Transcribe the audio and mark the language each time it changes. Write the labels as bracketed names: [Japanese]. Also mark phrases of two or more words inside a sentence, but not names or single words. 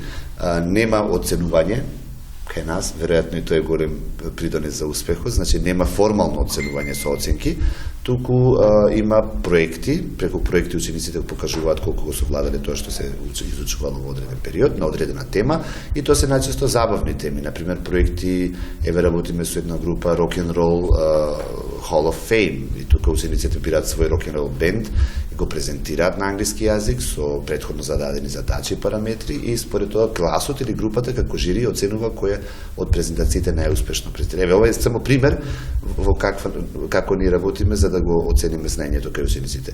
[Macedonian] Нема оценување кај нас, веројатно и тоа е голем придонес за успехот, значи нема формално оценување со оценки, туку има проекти, преку проекти учениците покажуваат колку го совладале тоа што се изучувало во одреден период, на одредена тема, и тоа се најчесто забавни теми, например проекти, еве работиме со една група Rock and Roll Hall of Fame, и тука учениците бираат свој [English] rock and roll [Macedonian] бенд, го презентираат на англиски јазик со претходно зададени задачи и параметри и според тоа класот или групата како жири оценува која од презентациите најуспешно презентира. Ова е само пример во како ние работиме за да го оцениме знаењето кај учениците.